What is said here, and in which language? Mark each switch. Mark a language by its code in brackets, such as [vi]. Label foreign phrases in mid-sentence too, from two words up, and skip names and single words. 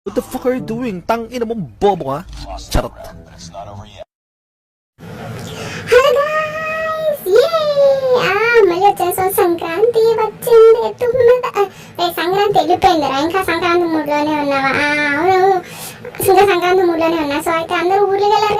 [en] fuck are you doing? [tl] Tang ina mo, bobo ka. Charot. [en] hello guys [te] మళ్ళీ వచ్చేసాం. సంక్రాంతి వచ్చింది సంక్రాంతి వెళ్ళిపోయిందిరా. ఇంకా సంక్రాంతి మూడ్లోనే ఉన్నావా? అవును, ఇంకా సంక్రాంతి మూడ్లోనే ఉన్నా. సో అయితే అందరూ ఊర్లోకి వెళ్ళారు.